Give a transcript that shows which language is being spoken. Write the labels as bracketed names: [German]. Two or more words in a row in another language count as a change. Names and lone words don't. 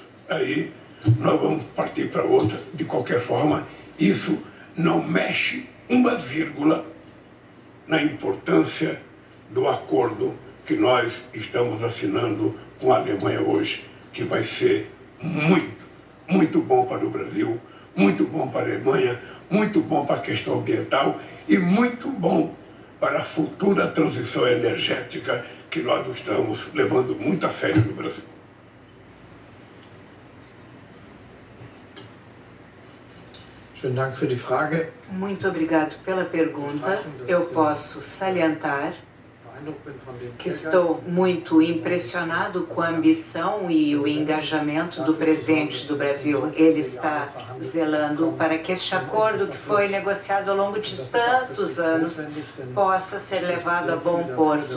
[Portuguese] Aí nós vamos partir para outra. De qualquer forma, isso não mexe uma vírgula na importância do acordo que nós estamos assinando com a Alemanha hoje, que vai ser muito, muito bom para o Brasil, muito bom para a Alemanha, muito bom para a questão ambiental e muito bom para a futura transição energética que nós estamos levando muito a sério no Brasil. [German] Schönen Dank für die Frage. [Portuguese] Muito obrigado pela pergunta. Eu posso salientar que estou muito impressionado com a ambição e o engajamento do presidente do Brasil. Ele está zelando para que este acordo, que foi negociado ao longo de tantos anos, possa ser levado a bom porto.